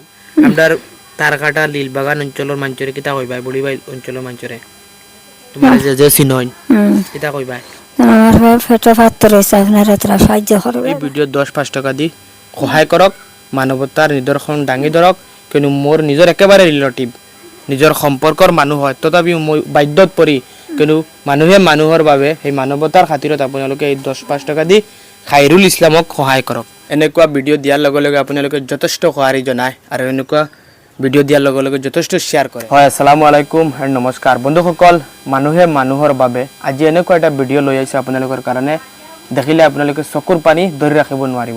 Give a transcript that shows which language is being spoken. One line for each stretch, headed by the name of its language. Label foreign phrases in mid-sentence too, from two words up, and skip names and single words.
Sylheti: আমরার তারকাটা লীলবাগান অঞ্চলের মানুষরে কিতা কইবাই, বুড়িবাই অঞ্চলের মানুষরে তোমার যে চিনইন কিতা কইবাই?
Bangla: আমার পেটে পাথর হয়েছে, আপনারা তারা সাহায্য করবে।
Assamese: এই ভিডিও 10-5 টাকা দি সহায় করক, মানবতার নিদর্শন দাঙি ধরক। কিন্তু মোর নিজের একেবারে রিলেটিভ, নিজের সম্পর্কৰ মানুহ হয়, তথাপিও মই বাধ্যত পৰি কিন্তু মানুহে মানুহৰ বাবে সেই মানৱতাৰ খাতিৰত আপোনালোকে এই 10-5 টাকা দি খাইৰুল ইছলামক সহায় কৰক। এনেকুৱা ভিডিঅ' দিয়াৰ লগে লগে আপোনালোকে যথেষ্ট সঁহাৰি জনায় আৰু এনেকুৱা ভিডিঅ' দিয়াৰ লগে লগে যথেষ্ট শ্বেয়াৰ কৰে। হয়,
Arabic: السلام عليكم
Assamese: আৰু নমস্কাৰ বন্ধুসকল। মানুহে মানুহৰ বাবে আজি এনেকুৱা এটা ভিডিঅ' লৈ আহিছে আপোনালোকৰ কাৰণে, দেখিলে আপোনালোকে চকুৰ পানী ধৰি ৰাখিব নোৱাৰিব।